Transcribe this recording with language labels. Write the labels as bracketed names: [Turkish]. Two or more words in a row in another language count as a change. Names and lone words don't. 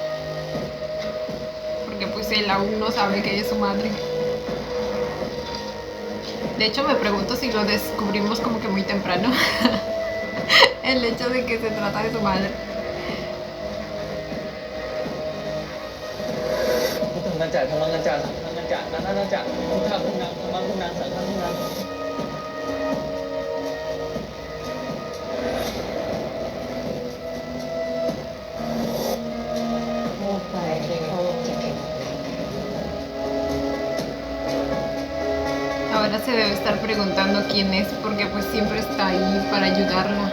[Spanish] Porque pues él aún no sabe que es su madre. De hecho, me pregunto si lo descubrimos como que muy temprano. El hecho de que se trata de su madre. จัดธรรมังกัจจาสังฆังกัจจานานานาจักพุทธะพุทธังธรรมังพุทธังสังฆังพุทธัง Ahora se debe estar preguntando quién es porque pues siempre está ahí para ayudarla.